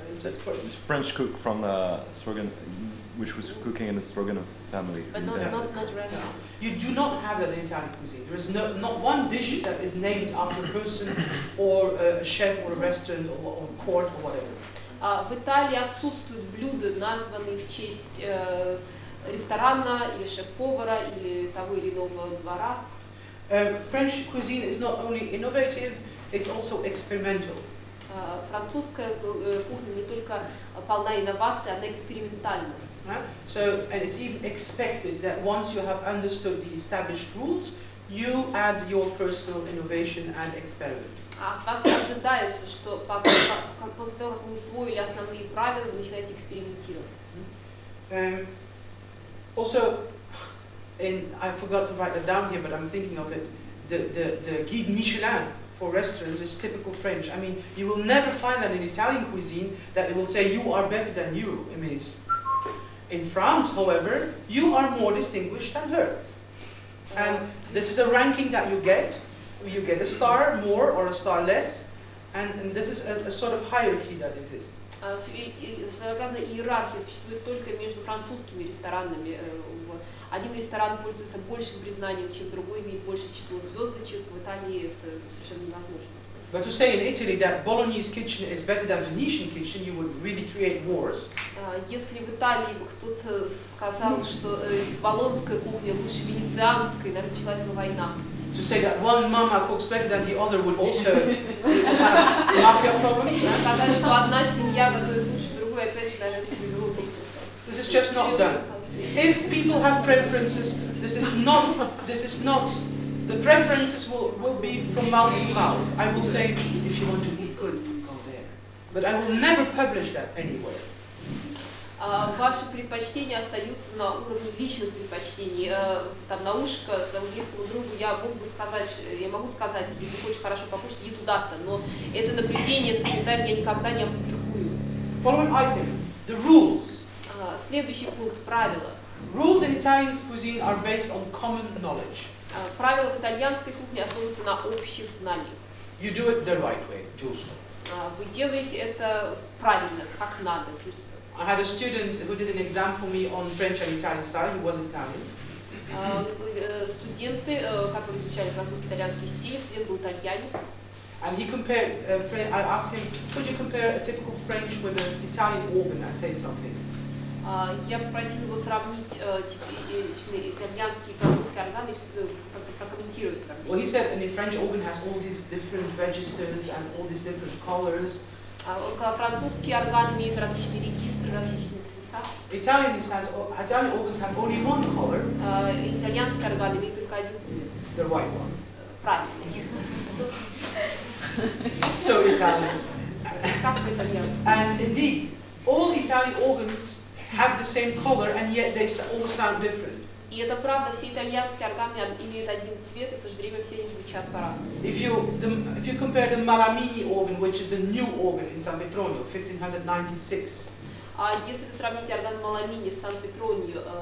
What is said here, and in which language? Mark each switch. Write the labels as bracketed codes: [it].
[en] It's French cook from Stroganoff, which was cooking in the Stroganoff family. But not Russian. You do not have that in Italian cuisine. There is not one dish that is named after a person or a chef or a restaurant or court or whatever. [ru] В Италии отсутствуют блюда, названные в честь ресторана или шеф-повара или того или иного двора. [en] French cuisine is not only innovative, it's also experimental. [ru] Французская кухня не только полна инноваций, она экспериментальна. [en] So, and it's even expected that once you have understood the established rules, you add your personal innovation and experiment. [ru] От вас ожидается, что после того, как вы усвоили основные правила, вы начинаете экспериментировать. [en] Also, I forgot to write it down here, but I'm thinking of it. The guide Michelin for restaurants is typical French. I mean, you will never find that in Italian cuisine that it will say you are better than you. I mean, in France, however, you are more distinguished than her. And this is a ranking that you get. You get a star more or a star less, and this is a sort of hierarchy that exists. [ru] Своеобразная иерархия существует только между французскими ресторанами. Один ресторан пользуется большим признанием, чем другой, имеет большее число звездочек. В Италии это совершенно невозможно. [en] But to say in Italy that Bolognese kitchen is better than Venetian kitchen, you would really create wars. [ru] Если в Италии бы кто-то сказал, что болонская кухня лучше венецианской, даже началась бы война. [en] To say that one mama cooks better than the other would also have mafia problems. [ru] Сказать, что одна семья готовит лучше другой, опять же, наверное, привело бы. [en] This is just not done. If people have preferences, this is not. The preferences will be from mouth to mouth. I will say, if you want to eat good, go there. But I will never publish that anywhere. [ru] Ваши предпочтения остаются на уровне личных предпочтений. Там на ушко своему близкому другу я могу сказать, если хочешь хорошо покушать, иди туда-то. Но это наблюдение, этот комментарий я никогда не опубликую. [en] Following item, the rules. [ru] Следующий пункт, правила. [en] Rules in Italian cuisine are based on common knowledge. [ru] Правила в итальянской кухне основываются на общих знаниях. [en] You do it the right way, giusto. [ru] Вы делаете это правильно, как надо, giusto. [en] I had a student who did an exam for me on French and Italian style. He was Italian. [ru] Студенты, которые изучали французский, итальянский стиль, студент был итальянин. [en] And he compared. I asked him, could you compare a typical French with an Italian organ and say something? [ru] Я попросил его сравнить типичные итальянские и французские органы и прокомментировать сравнение. [en] Well, he said, and the French organ has all these different registers and all these different colors. [ru] Он сказал, французские органы имеют различные регистры, различные цвета. [en] Italian organs have only one color. [ru] Итальянские органы имеют только один цвет. [en] The white one. [ru] Правильный. [en] So Italian. [ru] Как по-итальянски. [en] And indeed, all Italian organs have the same color, and yet they all sound different. [ru] И это правда, все итальянские органы имеют один цвет, и в то же время все они звучат по-разному. [en] If you compare the Malamini organ, which is the new organ in San Petronio, 1596. [ru] Если вы сравните орган Маламини с Сан-Петронью